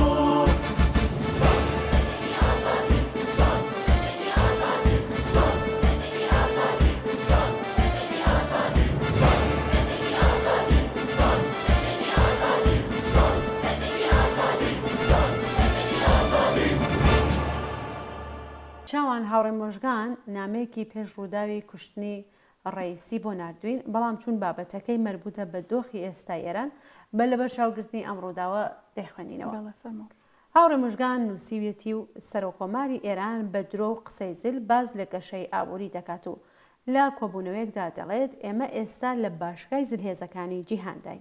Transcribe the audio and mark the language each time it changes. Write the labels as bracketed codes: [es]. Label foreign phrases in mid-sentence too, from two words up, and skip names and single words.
[fa] زندگی آزادی زندگی آزادی زندگی آزادی زندگی آزادی زندگی آزادی زندگی آزادی زندگی آزادی زندگی آزادی [ckb] چاوان هاوڕێ مۆژگان نامەیەکی پێش ڕووداوی کوشتنی ڕئیسی بۆ نردوین بەڵام چون بابەتەکەی مربوطە بە دۆخی ئێستا ئێران بە لەبەر چاوگرتنی ئەم ڕووداوە دەیخوێنینەوە. هاوڕێ مژگان نووسیوێتی و سەرۆکۆماری ئێران بە درۆ و قسەی زل باز لە گەشەی ئابووری دەکات و لە کۆبوونەوەیەکدا دەڵێت ئێمە ئێستا لە باشگای زلهێزەکانی جیهانداین.